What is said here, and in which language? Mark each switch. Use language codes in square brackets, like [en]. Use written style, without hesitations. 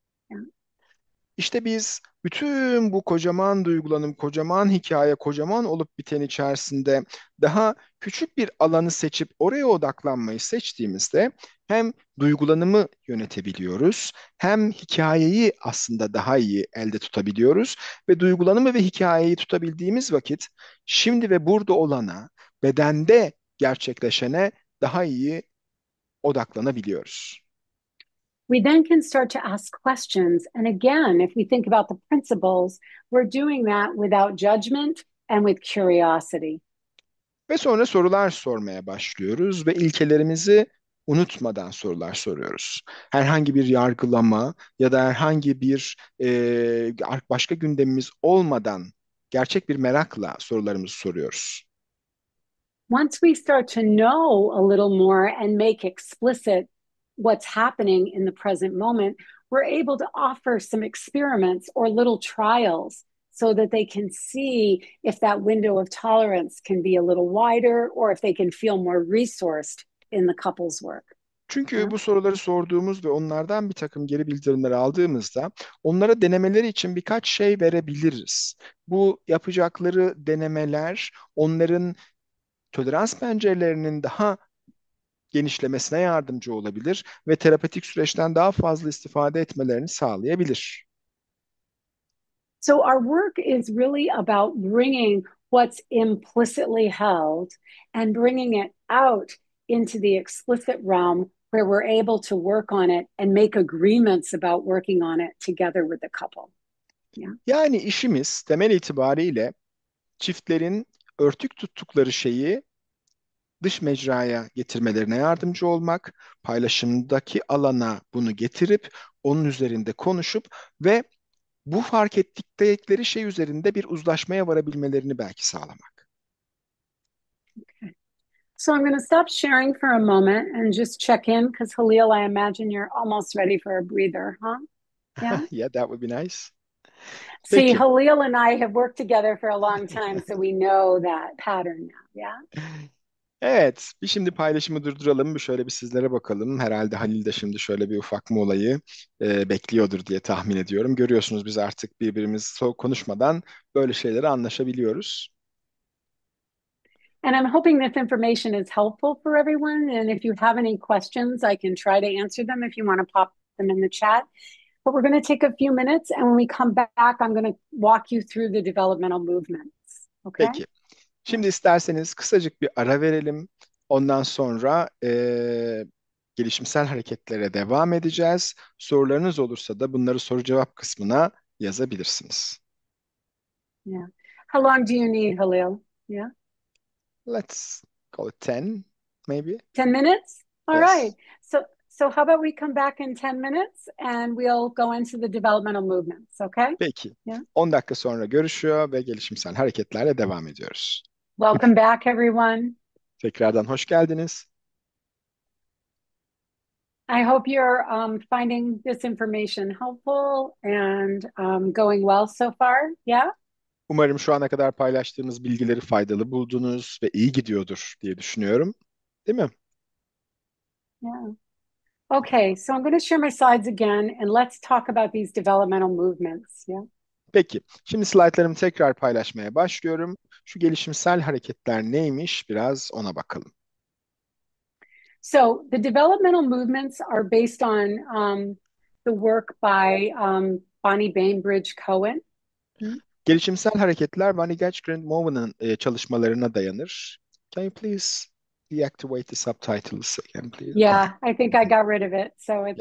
[en] Yeah. [tr] İşte biz bütün bu kocaman duygulanım, kocaman hikaye, kocaman olup biten içerisinde daha küçük bir alanı seçip oraya odaklanmayı seçtiğimizde hem duygulanımı yönetebiliyoruz, hem hikayeyi aslında daha iyi elde tutabiliyoruz ve duygulanımı ve hikayeyi tutabildiğimiz vakit şimdi ve burada olana, bedende gerçekleşene daha iyi odaklanabiliyoruz. [en] We then can start to ask questions. And again, if we think about the principles, we're doing that without judgment and with curiosity. [tr] Ve sonra sorular sormaya başlıyoruz ve ilkelerimizi unutmadan sorular soruyoruz. Herhangi bir yargılama ya da herhangi bir başka gündemimiz olmadan gerçek bir merakla sorularımızı soruyoruz. [en] Once we start to know a little more and make explicit what's happening in the present moment, we're able to offer some experiments or little trials so that they can see if that window of tolerance can be a little wider or if they can feel more resourced in the couple's work. [tr] Çünkü [en] Yeah. [tr] bu soruları sorduğumuz ve onlardan bir takım geri bildirimler aldığımızda onlara denemeleri için birkaç şey verebiliriz. Bu yapacakları denemeler onların tolerans pencerelerinin daha genişlemesine yardımcı olabilir ve terapötik süreçten daha fazla istifade etmelerini sağlayabilir. [en] So our work is really about bringing what's implicitly held and bringing it out into the explicit realm where we're able to work on it and make agreements about working on it together with the couple. Yeah. [tr] Yani işimiz temel itibariyle çiftlerin örtük tuttukları şeyi dış mecraya getirmelerine yardımcı olmak, paylaşımdaki alana bunu getirip onun üzerinde konuşup ve bu fark ettikleri şey üzerinde bir uzlaşmaya varabilmelerini belki sağlamak. [en] So I'm going to stop sharing for a moment and just check in because Halil, I imagine you're almost ready for a breather, huh? Yeah. Yeah, that would be nice. See, [tr] Peki. [en] Halil and I have worked together for a long time, so we know that pattern now. Yeah. [tr] Evet, bir şimdi paylaşımı durduralım, bir şöyle bir sizlere bakalım. Herhalde Halil de şimdi şöyle bir ufak molayı bekliyordur diye tahmin ediyorum. Görüyorsunuz biz artık birbirimiz konuşmadan böyle şeyleri anlaşabiliyoruz. [en] And I'm hoping this information is helpful for everyone. And if you have any questions, I can try to answer them if you want to pop them in the chat. But we're going to take a few minutes. And when we come back, I'm going to walk you through the developmental movements. Okay? [tr] Peki, şimdi isterseniz kısacık bir ara verelim. Ondan sonra gelişimsel hareketlere devam edeceğiz. Sorularınız olursa da bunları soru cevap kısmına yazabilirsiniz. [en] Yeah. How long do you need, Halil? Yeah. Let's call it 10, maybe. 10 minutes? All right. Yes. So how about we come back in 10 minutes and we'll go into the developmental movements, okay? [tr] Peki. [en] Yeah. [tr] 10 dakika sonra görüşüyor ve gelişimsel hareketlerle devam ediyoruz. [en] Welcome back, everyone. [tr] Tekrardan hoş geldiniz. [en] I hope you're finding this information helpful and going well so far. Yeah? [tr] Umarım şu ana kadar paylaştığımız bilgileri faydalı buldunuz ve iyi gidiyordur diye düşünüyorum. Değil mi? [en] Yeah. Okay, so I'm going to share my slides again and let's talk about these developmental movements. Yeah. [tr] Peki. Şimdi slaytlarımı tekrar paylaşmaya başlıyorum. Şu gelişimsel hareketler neymiş? Biraz ona bakalım. [en] So the developmental movements are based on the work by Bonnie Bainbridge Cohen. [tr] Gelişimsel hareketler Bonnie Bainbridge-Cohen'ın çalışmalarına dayanır. [en] Can you please deactivate the subtitles again, please? Yeah, I think I got rid of it. So it's